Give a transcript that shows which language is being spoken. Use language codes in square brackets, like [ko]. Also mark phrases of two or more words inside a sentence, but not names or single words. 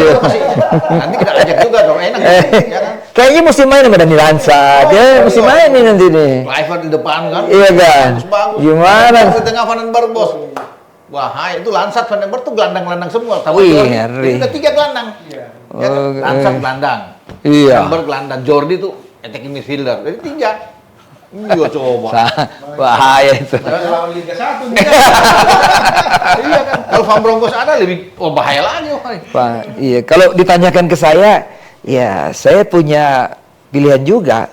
[id] Nanti kita ajak juga dong, enak ya kan? Kayaknya mesti main sama Dani Lansa, dia mesti main nih nanti nih. Kluivert di depan kan? Iya kan? Bagus. Gimana? Di tengah Van den Berg, bos. Wah, itu Lansat Van den Berg tuh gelandang-gelandang semua. Ngeri. Itu 3 gelandang. Ya, Lansat gelandang. Iya. Van den Berg gelandang. Jordi tuh [en] attacking midfielder. [id] Jadi 3. Iya coba. Bahaya itu. Lawan Liga 1 nih. Iya kan. Kalau Van Bronckhorst ada lebih bahaya lagi. Iya, kalau ditanyakan ke saya, ya saya punya pilihan juga.